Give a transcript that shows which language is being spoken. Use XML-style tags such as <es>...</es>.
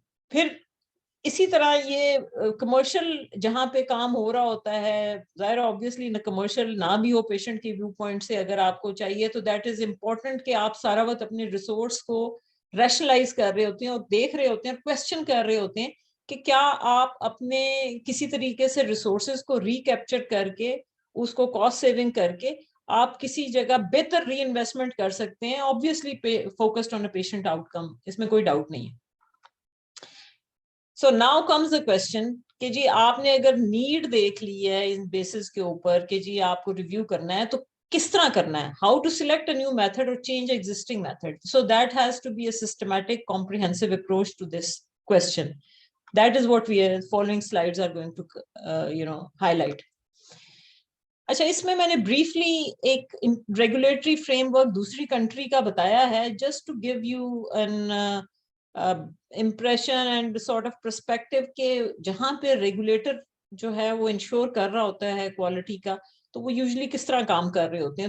<ur>پھر اسی طرح یہ کمرشل جہاں پہ کام ہو رہا ہوتا ہے, ظاہر آبویسلی کمرشل نہ بھی ہو پیشنٹ کے ویو پوائنٹ سے اگر آپ کو چاہیے تو</ur> <en>that is important</en> <ur>کہ آپ سارا وقت اپنے ریسورس کو ریشنلائز کر رہے ہوتے ہیں اور دیکھ رہے ہوتے ہیں, کویسچن کر رہے ہوتے ہیں کہ کیا آپ اپنے کسی طریقے سے ریسورسز کو ریکیپچر کر کے اس کو کاسٹ سیونگ کر کے آپ کسی جگہ بہتر ری انویسٹمنٹ کر سکتے ہیں,</ur> <en>obviously focused on a patient out come,</en> <ur>اس میں کوئی ڈاؤٹ نہیں ہے.</ur> <en>So now comes the question</en> <ur>کہ جی آپ نے اگر نیڈ دیکھ لی ہے ان بیسس کے اوپر کہ جی آپ کو ریویو کرنا ہے تو کس طرح کرنا ہے,</ur> <en>how to select a new method or change existing method. So that has to be a systematic comprehensive approach to this question. That is what we are following slides are going to highlight.</en> <ur>اچھا, اس میں نے briefly ایک regulatory frame work دوسری country کا بتایا ہے</ur> <en>just to give you an impression and sort of perspective</en> <ur>کہ جہاں پہ ریگولیٹر جو ہے وہ انشور کر رہا ہوتا ہے کوالٹی کا تو وہ یوزلی کس طرح کام کر رہے ہوتے ہیں.</ur>